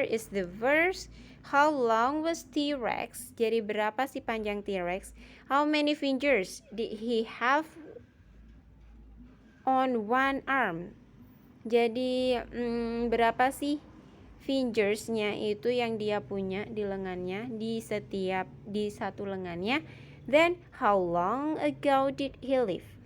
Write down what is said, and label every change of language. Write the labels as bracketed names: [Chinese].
[English] Is the verse, how long was T-Rex? [Indonesian] Jadi berapa sih panjang T-Rex? [English] How many fingers did he have on one arm? [Indonesian] Jadi berapa sih fingersnya itu yang dia punya di lengannya, di satu lengannya. [English] Then how long ago did he live?